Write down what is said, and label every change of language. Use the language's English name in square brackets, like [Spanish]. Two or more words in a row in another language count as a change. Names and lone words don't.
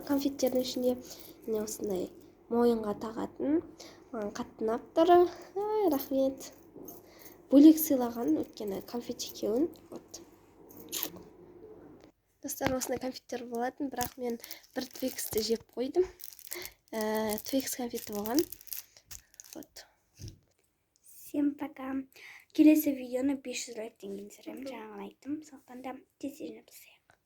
[Kazakh] Конфеттердің ішінде міне осындай мойынға тағатын. Маған қатты ұнап тұр. Рахмет. Бөлек сыйлаған, өйткені конфет екеуін. Вот. Достар, осындай конфеттер болатын, бірақ мен бір Твиксті жеп қойдым. Твикс конфеті болған. Вот. [Russian] Всем пока. [Kazakh] Келесі видеоны 500 лайктен кейін түсіремін. Жаңағы айттым. Сондықтан да тез жасайық.